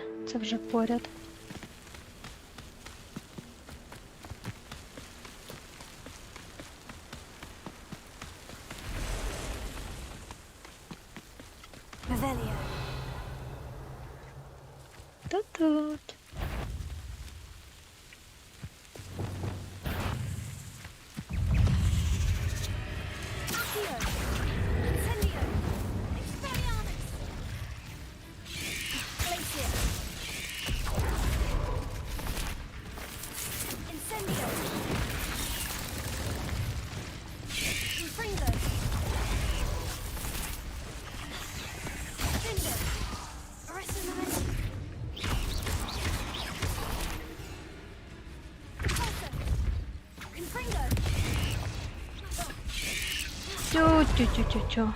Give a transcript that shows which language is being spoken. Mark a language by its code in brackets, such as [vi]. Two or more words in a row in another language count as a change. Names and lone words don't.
[uk] Це вже поряд. Revelio. Тут-тут. Accio. Incendio. Expelliarmus. Glacier. Incendio. Confringo. Finger. [en] Arrested momentum. [uk] Repulsor. Confringo. Тю-тю-тю-тю-тю.